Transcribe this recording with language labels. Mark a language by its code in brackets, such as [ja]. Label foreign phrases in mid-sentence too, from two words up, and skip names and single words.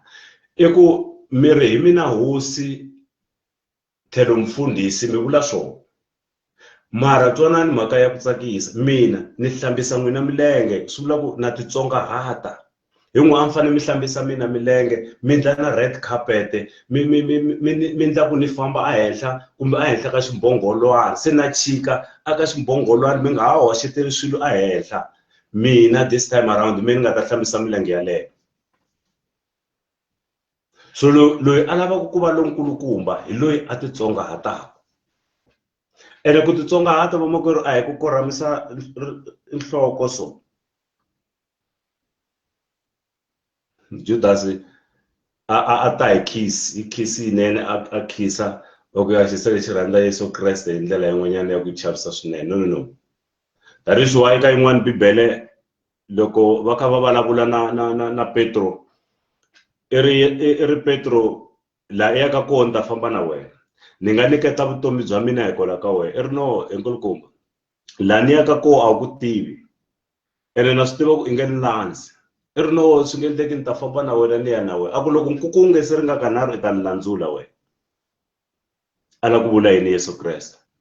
[ts] I ku mi ri hi mina hosi tlhelo mfundhisi, mi vula swona, mara twanani mhaka ya ku tsakisa mina ni hlambisa n'wina milenge swi vula ku na titsongahata hi n'we a mi fanele mi hlambisa mina milenge mi ndla na [en] red carpet [ts] mi ndla ku ni famba a henhla kumbe a henhla ka ximbhongolwana se na chika aka ximbhongolwana mi nga ha hoxeteli swilo a henhla mina [en] this time around [ts] mi nga ta hlambisa milenge yaleyo so loyi a lavaka ku va lonkulukumba hi loyi a titsongahataka ene ku titsongahata vamakwerhu a hi ku korhamisa nhloko so Judas a ta hi kiss yinene a khisa loko ya xisa lexi rhandza Yesu Kreste hi ndlela yin'wanyana ya ku chavisa swinene no [en] that is why [ts] ka yin'wana bibele loko va kha va vulavula na Petro i ri Petro la ya ka kona ta famba na wena ni nga niketa vutomi bya mina hikwalaho ka wena i ri no enkulukumba la ni ya ka ko a ku tivi ene na swi tiva ku i nge ni landzi i ri no swi nge endleki ni ta famba na wena ni ya na wena a ku loko nkuku nge se ri nga kanharhu i ta ni landzula wena a la ku vula yini Yesu Kreste